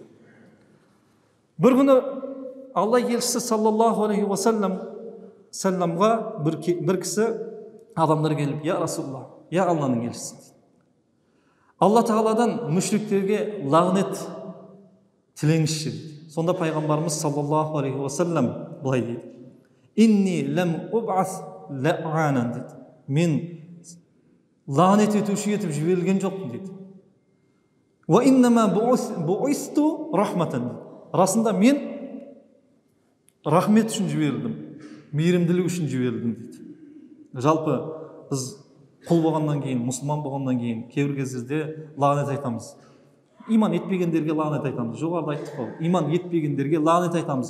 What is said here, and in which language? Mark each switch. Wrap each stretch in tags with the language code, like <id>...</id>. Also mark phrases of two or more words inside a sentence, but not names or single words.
<kk>Бір күні Алла елшісі</kk> <ar>صلى الله عليه وسلم</ar> <kk>бір кісі адамдар келіп:</kk> <ar>"يا رسول الله,</ar> <kk>я Алланың елшісі." Алла тағаладан мүшриктерге лағнет тілеңізші дейді. Сонда пайғамбарымыз</kk> <ar>صلى الله عليه وسلم</ar> <kk>былай дейді:</kk> <ar>"إني لم أبعث لعانا" дейді.</ar> <kk>Мен лағнет етуші етіп жіберілген жоқпын дейді.</kk> <ar>"وإنما بعثت رحمة."</ar> <kk>Расында мен рахмет үшін жіберілдім, мейірімділік үшін жіберілдім дейді. Жалпы біз құл болғаннан кейін, мұсылман болғаннан кейін кейбір кездерде лағнет айтамыз. Иман етпегендерге лағнет айтамыз. Жоғарыда айттық қой, иман етпегендерге лағнет айтамыз.</kk>